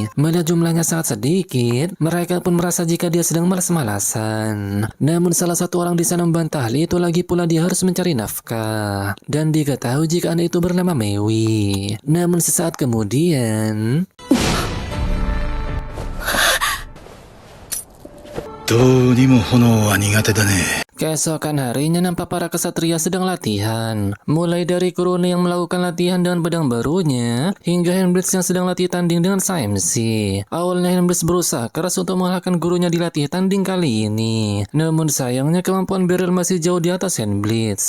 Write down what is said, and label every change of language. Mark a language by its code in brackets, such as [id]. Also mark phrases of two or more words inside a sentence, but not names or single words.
[id] Melihat jumlahnya sangat sedikit, mereka pun merasa jika dia sedang malas-malasan. Namun salah satu orang di sana membantah hal itu, lagi pula dia harus mencari nafkah. Dan diketahui jika anak itu bernama Mewi. Namun sesaat kemudian [ja] どうにも炎は苦手だね。 [id] Keesokan harinya nampak para kesatria sedang latihan. Mulai dari Kurone yang melakukan latihan dengan pedang barunya, hingga Handblades yang sedang latih tanding dengan SMC. Awalnya Handblades berusaha keras untuk mengalahkan gurunya di latih tanding kali ini. Namun sayangnya kemampuan Beryl masih jauh di atas Handblades.